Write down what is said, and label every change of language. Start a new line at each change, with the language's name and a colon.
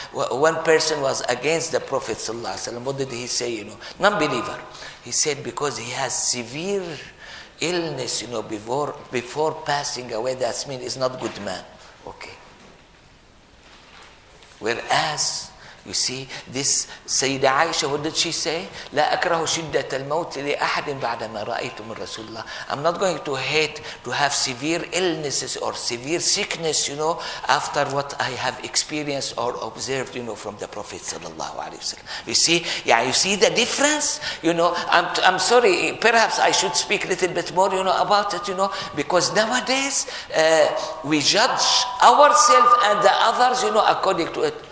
English: One person was against the Prophet sallallahu alaihi wasallam. What did he say, Non-believer. He said because he has severe illness, before passing away, that means he's not good man. Okay. Whereas, you see, this Sayyidah Aisha, what did she say?
Arabic: لا أكره شدة الموت لأحد بعدما رأيت من رسول الله.
English: I'm not going to hate to have severe illnesses or severe sickness, after what I have experienced or observed, from the Prophet sallallahu alaihi wasallam. You see, you see the difference. I'm sorry. Perhaps I should speak a little bit more, about it, because nowadays we judge ourselves and the others, according to it.